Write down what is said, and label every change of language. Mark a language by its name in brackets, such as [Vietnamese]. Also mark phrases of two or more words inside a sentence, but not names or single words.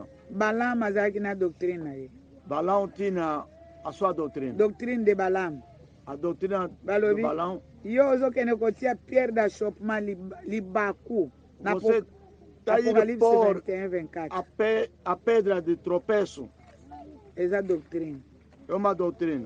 [Lingala] Balaam azalaki na doctrine na ye [Portuguese] Balão tinha a sua doutrina. [French] doctrine de Balaam [Portuguese] A doutrina do [Lingala] balobi [Portuguese] Balão, [Lingala] yo ozokende kotia [French] pierre d'achoppement [Lingala] libaku na [Portuguese] você está indo [French] Apocalypse [Portuguese] pôr 21 24 a pedra de tropeço. [Lingala] eza doctrine [Portuguese] É uma doutrina.